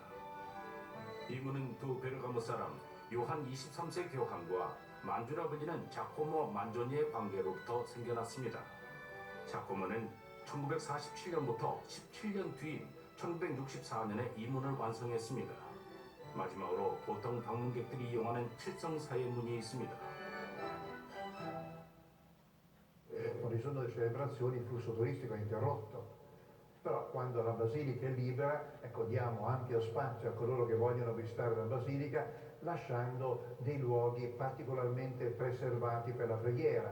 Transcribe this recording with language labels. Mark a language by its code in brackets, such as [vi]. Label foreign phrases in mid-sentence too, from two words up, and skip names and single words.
[ko] 이 문은 두 베르가모 사람 요한 23세 교황과 만주라 불리는 자코모 만조니의 관계로부터 생겨났습니다. 자코모는 1947년부터 17년 뒤인 1964년에 이 문을 완성했습니다. 마지막으로 보통 방문객들이 이용하는 칠성사의 문이 있습니다. [it] Quando ci sono le celebrazioni il flusso turistico è interrotto, però quando la basilica è libera, ecco, diamo ampio spazio a coloro che vogliono visitare la basilica, lasciando dei luoghi particolarmente preservati per la preghiera.